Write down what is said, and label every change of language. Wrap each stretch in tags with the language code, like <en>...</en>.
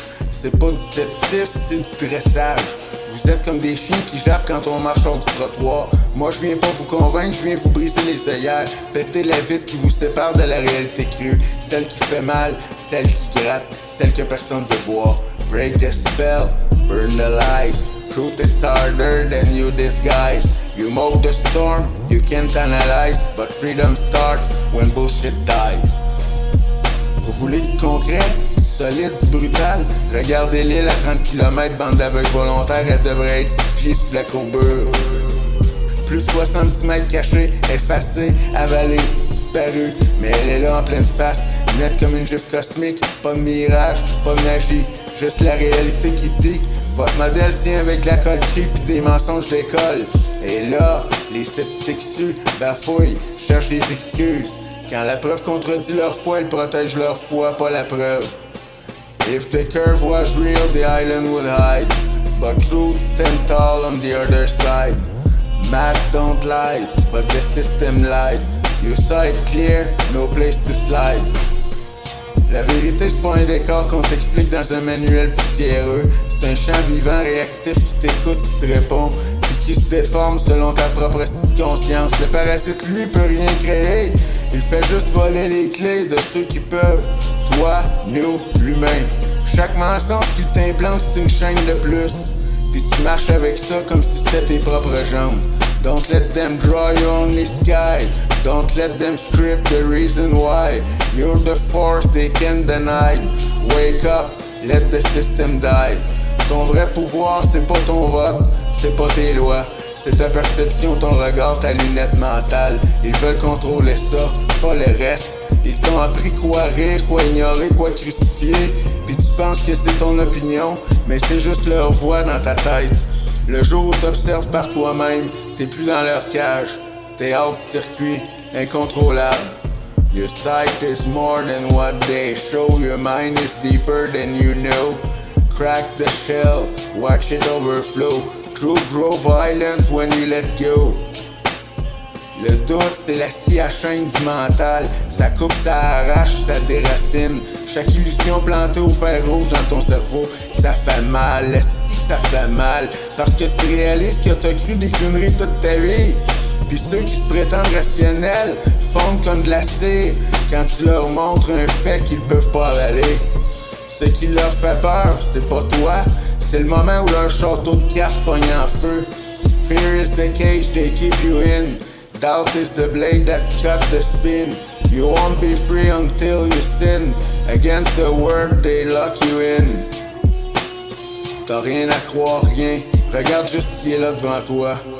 <fr>C'est pas du sceptisme, c'est du dressage. Vous êtes comme des chiens qui jappent quand on marche hors du trottoir. Moi je viens pas vous convaincre, je viens vous briser les œillères, péter la vitre qui vous sépare de la réalité crue. Celle qui fait mal, celle qui gratte, celle que personne veut voir.</fr> <en>Break the spell, burn the lies. Truth it's harder than you disguise. You mock the storm, you can't analyze, but freedom starts when bullshit dies.</en> <fr>Vous voulez du concret, du solide, du brutal? Regardez l'île à 30 km, bande d'aveugles volontaires, elle devrait être 6 pieds sous la courbure. Plus de 70 mètres cachés, effacés, avalés, disparus, mais elle est là en pleine face, nette comme une gifle cosmique, pas de mirage, pas de magie, juste la réalité qui dit. Votre modèle tient avec la colle cheap pis des mensonges d'école. Et là, les sceptiques suent, bafouillent, cherchent des excuses. Quand la preuve contredit leur foi, ils protègent leur foi, pas la preuve.</fr> <en>If the curve was real, the island would hide. But truth stand tall on the other side. Math don't lie, but the system lied. You saw it clear, no place to slide.</en> <fr>La vérité, c'est pas un décor qu'on t'explique dans un manuel poussiéreux. C'est un champ vivant, réactif, qui t'écoute, qui te répond, puis qui se déforme selon ta propre petite conscience. Le parasite, lui, peut rien créer. Il fait juste voler les clés de ceux qui peuvent. Toi, nous, l'humain. Chaque mensonge qu'il t'implante, c'est une chaîne de plus. Puis tu marches avec ça comme si c'était tes propres jambes.</fr> <en>Don't let them draw your only sky. Don't let them script the reason why. You're the force they can't deny. Wake up, let the system die.</en> <fr>Ton vrai pouvoir, c'est pas ton vote, c'est pas tes lois. C'est ta perception, ton regard, ta lunette mentale. Ils veulent contrôler ça, pas le reste. Ils t'ont appris quoi rire, quoi ignorer, quoi crucifier. Puis tu penses que c'est ton opinion, mais c'est juste leur voix dans ta tête. Le jour où t'observes par toi-même, t'es plus dans leur cage. T'es hors du circuit, incontrôlable.</fr> <en>Your sight is more than what they show. Your mind is deeper than you know. Crack the shell, watch it overflow. Truth grow violent when you let go.</en> <fr>Le doute, c'est la scie à chaîne du mental. Ça coupe, ça arrache, ça déracine. Chaque illusion plantée au fer rouge dans ton cerveau, ça fait mal, l'esti que ça fait mal. Parce que tu réalises que t'as cru des conneries toute ta vie. Pis ceux qui se prétendent rationnels fondent comme de la cire quand tu leur montres un fait qu'ils peuvent pas avaler. Ce qui leur fait peur, c'est pas toi, c'est le moment où leur château de cartes pogne en feu.</fr> <en>Fear is the cage they keep you in. Doubt is the blade that cut the spin. You won't be free until you sin. Against the word they lock you in.</en> <fr>T'as rien à croire, rien. Regarde juste qui est là devant toi.</fr>